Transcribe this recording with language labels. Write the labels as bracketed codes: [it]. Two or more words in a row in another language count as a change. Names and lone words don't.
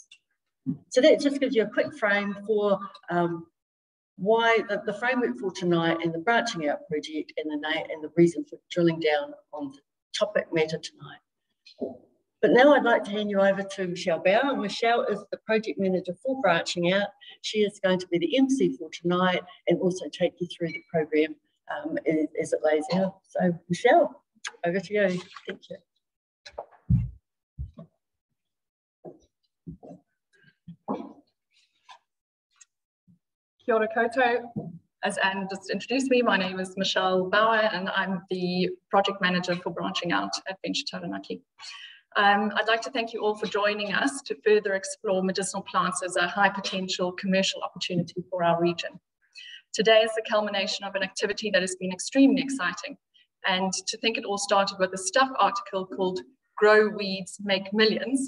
[en] So that just gives you a quick frame for why the framework for tonight and the Branching Out project and the reason for drilling down on the topic matter tonight. But now I'd like to hand you over to Michelle Bauer. Michelle is the project manager for Branching Out. She is going to be the MC for tonight and also take you through the program as it lays out. So Michelle, over to you. Thank you. [mi] Kia ora koutou. [en] As Anne just introduced me, my name is Michelle Bauer and I'm the project manager for Branching Out at Venture Taranaki. I'd like to thank you all for joining us to further explore medicinal plants as a high potential commercial opportunity for our region. Today is the culmination of an activity that has been extremely exciting, and to think it all started with a Stuff article called Grow Weeds, Make Millions.